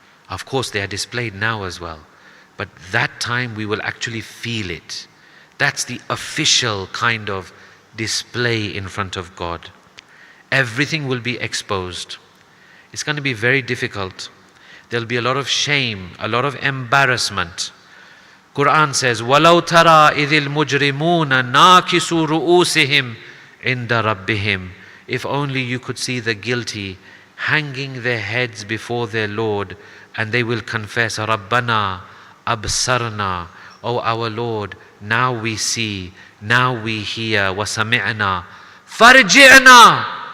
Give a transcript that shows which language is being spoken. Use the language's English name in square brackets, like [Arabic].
[English] Of course, they are displayed now as well, but that time we will actually feel it. That's the official kind of display in front of God. Everything will be exposed. It's going to be very difficult. There'll be a lot of shame, a lot of embarrassment. Quran says, [Arabic] وَلَوْ تَرَى إِذِ الْمُجْرِمُونَ نَاكِسُوا رُؤُوسِهِمْ عِنْدَ رَبِّهِمْ. [English] If only you could see the guilty hanging their heads before their Lord, and they will confess, [Arabic] رَبَّنَا أَبْصَرْنَا. [English] Oh our Lord, now we see, now we hear, [Arabic] وَسَمِعْنَا فَارْجِعْنَا.